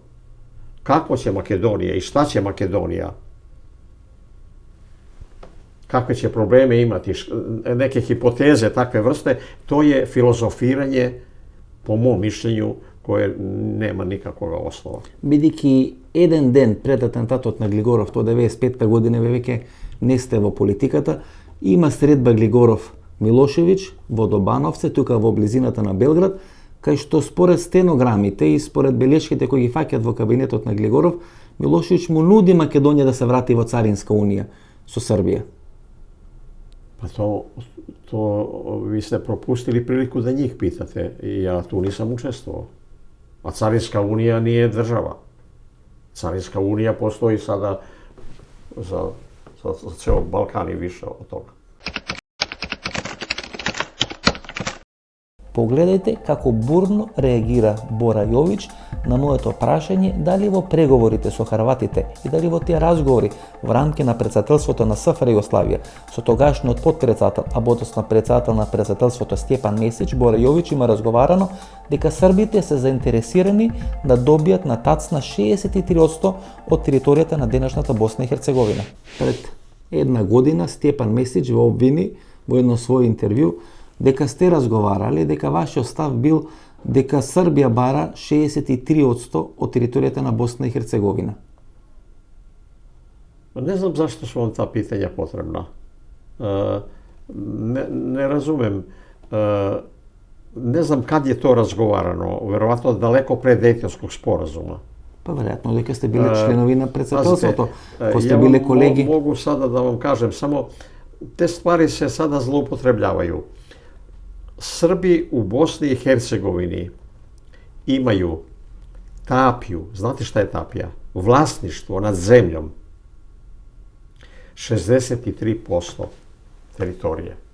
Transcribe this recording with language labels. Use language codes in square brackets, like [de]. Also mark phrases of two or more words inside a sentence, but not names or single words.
[sr] Kako će Makedonija i šta će Makedonija, kakve će probleme imati, neke hipoteze takve vrste, to je filozofiranje, po mom mišljenju, koje nema nikakvog oslova. [mk] Бидејќи еден ден пред атентатот на Глигоров, тоа 95 година, веќе не сте во политиката, има средба Глигоров Милошевиќ во Добановце, тука во близината на Белград, кај што според стенограмите и според белешките кои ги фаќат во кабинетот на Глигоров, Милошевиќ му нуди Македонија да се врати во Царинска унија со Србија. [sr] Pa to vi ste propustili priliku da njih pitate i ja tu nisam učestvovao. A Carinska unija nije država. Carinska unija postoji sada za ceo Balkan i više od toga. [mk] Погледајте како бурно реагира Бора Јович на моето прашање дали во преговорите со хрватите и дали во тие разговори во рамки на председателството на СФР Југославија со тогашниот подпредседател, а подоцна председател на председателството Стјепан Месич, Бора Јович има разговарано дека србите се заинтересирани да добијат на тацна 63% од територијата на денешната Босна и Херцеговина. Пред една година Стјепан Месич во обвини во едно своје интервју дека сте разговарали, дека вашиот став бил дека Србија бара 63% од територијата на Босна и Херцеговина. [sr] Ne znam zašto su vam ta pitanja potrebna. Ne razumem. Ne znam kad je to razgovarano. Verovatno daleko pre Dejtonskog sporazuma. [mk] Pa verjetno дека сте били членови на председателството, кои сте били колеги. [sr] Mogu sada da vam kažem, samo te stvari se sada zloupotrebljavaju. Srbi u Bosni i Hercegovini imaju tapiju, znate šta je tapija? Vlasništvo nad zemljom 63% teritorije.